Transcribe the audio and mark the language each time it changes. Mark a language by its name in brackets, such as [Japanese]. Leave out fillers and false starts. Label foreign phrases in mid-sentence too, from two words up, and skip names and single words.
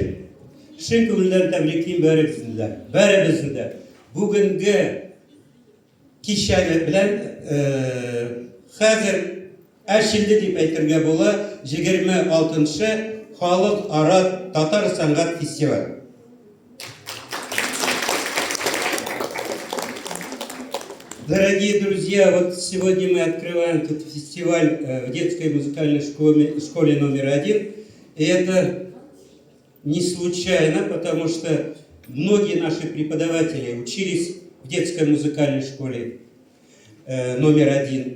[Tatar] Шын күңелдән тәбриклим бәребезне дә. Бүгенге кичәне белән хәзер әшилде дип әйтергә була 26-шы халыкара татар сәнгать фестиваль. [Russian] Дорогие друзья, вот сегодня мы открываем этот фестиваль в детской музыкальной школе номер 1. И это не случайно, потому что многие наши преподаватели учились в детской музыкальной школе номер 1.